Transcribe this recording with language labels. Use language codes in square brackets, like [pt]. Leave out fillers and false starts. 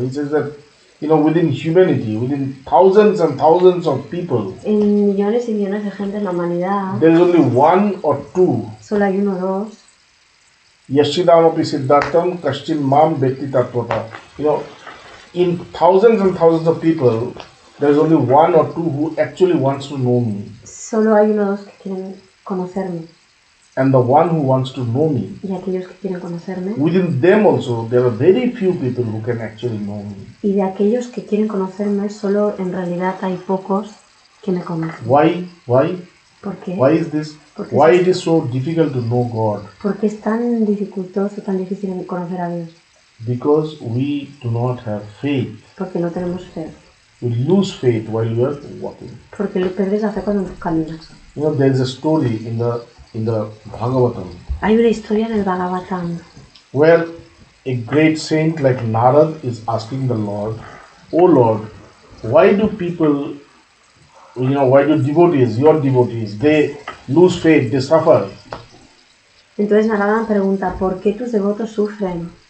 [en] He says that, within humanity, within thousands and thousands of people, [es] En millones y millones de gente en la humanidad, [en] there is only one or two. [es] solo hay uno o dos. [sa] Yashidamapi Siddhartham Kashchin Mam Vetti Tatvata. [en] In thousands and thousands of people, there is only one or two who actually wants to know me. [es] Solo hay uno o dos que quieren conocerme. [en] And the one who wants to know me, [es] Y aquellos que quieren conocerme. [en] within them also, there are very few people who can actually know me. [es] Y de aquellos que quieren conocerme, solo en realidad hay pocos que me conocen. [en] Why? [es] ¿Por qué? [en] Why is this? [es] Porque [en] Why [es] es- [en] it is so difficult to know God? [es] ¿Por qué es tan dificultoso, tan difícil conocer a Dios? [en] Because we do not have faith. [es] Porque no tenemos fe. [en] We lose faith while we are walking. [es] Porque lo pierdes la fe cuando caminas. [en] There is a story in the Bhagavatam [es] Hay una historia en el Bhagavatam [en] where a great saint like Narad is asking the Lord, "Oh Lord, why do people, why do devotees, your devotees, they lose faith, they suffer?" [es] Entonces Narada pregunta, ¿por qué tus devotos sufren?